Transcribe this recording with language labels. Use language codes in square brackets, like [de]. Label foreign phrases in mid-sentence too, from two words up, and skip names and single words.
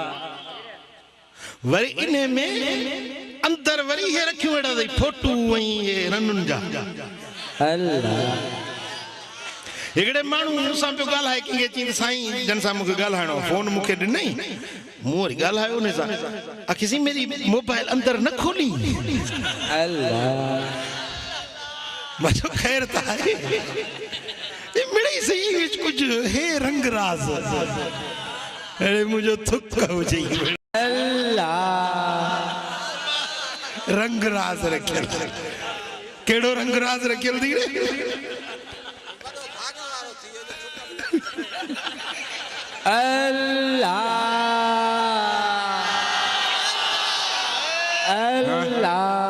[sd] वरी इन्हे में अंदर वरी हे रखियूं अहिड़ा अथई फोटू ऐं हे रनुनि जा। अल्लाह हिकिड़े माण्हू मूंसां पियो ॻाल्हाए कंहिंखे चई साईं जन सां मूंखे ॻाल्हाइणो फोन मूंखे ॾिनई मूं वरी ॻाल्हायो उन सां आखी सी [ur] میری موبائل اندر نہ کھولی. [sd] अल्लाह मां चयो ख़ैर त आहे मिड़ई सही विच कुझु हे रंग राज अरे मुंहिंजो थुक हुजे। अल्लाह रंग राज रखियल कहिड़ो रंग राज रखियल थी रे। अल्लाह अल्लाह